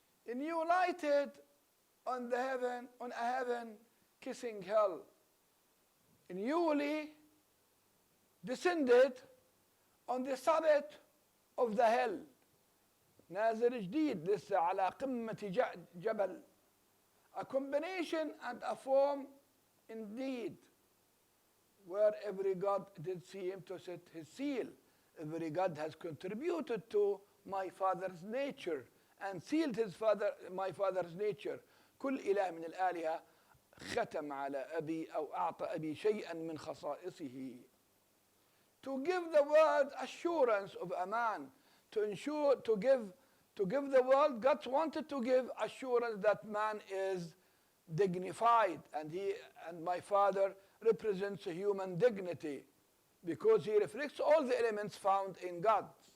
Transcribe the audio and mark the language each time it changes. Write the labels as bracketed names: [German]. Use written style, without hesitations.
[English] And you lighted on a heaven kissing hell. And newly descended on the summit of the hill. [Arabic] نازل جديد لسه على قمة جبل. [English] A combination and a form indeed, where every god did see him to set his seal. Every god has contributed to my father's nature and sealed my father's nature. [Arabic] كل إله من الآلهة ختم على أبي أو أعطى أبي شيئا من خصائصه. [English] To give the world assurance of a man, to give the world, God wanted to give assurance that man is dignified, and my father represents a human dignity because he reflects all the elements found in God.